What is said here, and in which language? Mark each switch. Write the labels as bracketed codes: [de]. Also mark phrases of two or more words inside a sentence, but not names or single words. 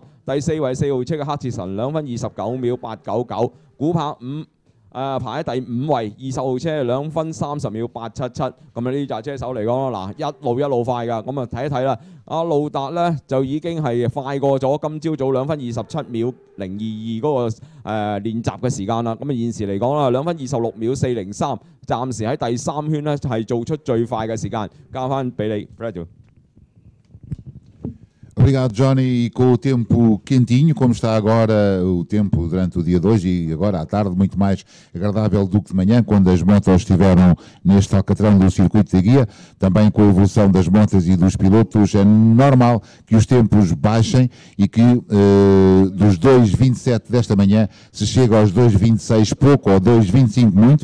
[yue] 第4位4號車嘅克捷臣2分29秒899，古柏排喺第5位，20號車2分30秒877，咁啊呢紮車手嚟講嗱一路快㗎，咁啊睇一睇啦，阿路達呢就已經係快過咗今朝早2分27秒022嗰個練習嘅時間啦，咁啊現時嚟講啦2分26秒403，暫時喺第3圈呢係做出最快嘅時間，交翻俾你 ，Fred。 [pt] Obrigado, Johnny. E com o tempo quentinho, como está agora o tempo durante o dia de hoje e agora à tarde, muito mais agradável do que de manhã, quando as motas estiveram neste alcatrão do circuito da guia, também com a evolução das motas e dos pilotos, é normal que os tempos baixem e que dos 2,27 desta manhã se chega aos 2,26 pouco ou 2,25 muito.